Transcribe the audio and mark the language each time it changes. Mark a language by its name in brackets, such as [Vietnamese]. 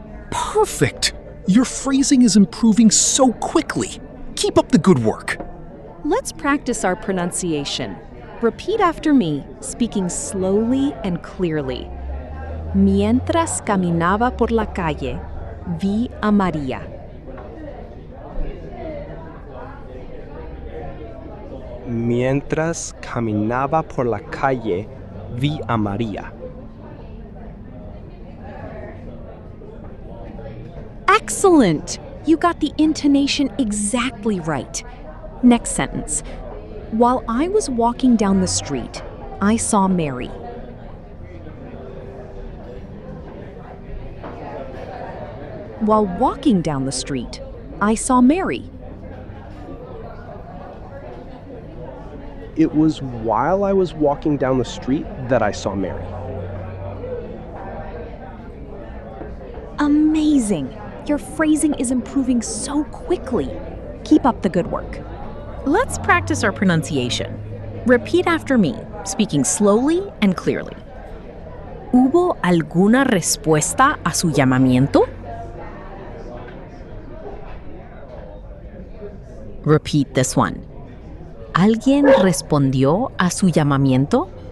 [English] Perfect! Your phrasing is improving so quickly. Keep up the good work. Let's practice our pronunciation. Repeat after me, speaking slowly and clearly. [Spanish] Mientras caminaba por la calle, vi a María. Mientras caminaba por la calle, vi a María. [English] Excellent! You got the intonation exactly right. Next sentence. While I was walking down the street, I saw Mary. While walking down the street, I saw Mary. It was while I was walking down the street that I saw Mary. Amazing! Your phrasing is improving so quickly. Keep up the good work. Let's practice our pronunciation. Repeat after me, speaking slowly and clearly. [Spanish] ¿Hubo alguna respuesta a su llamamiento? [English] Repeat this one. [Spanish] ¿Alguien respondió a su llamamiento?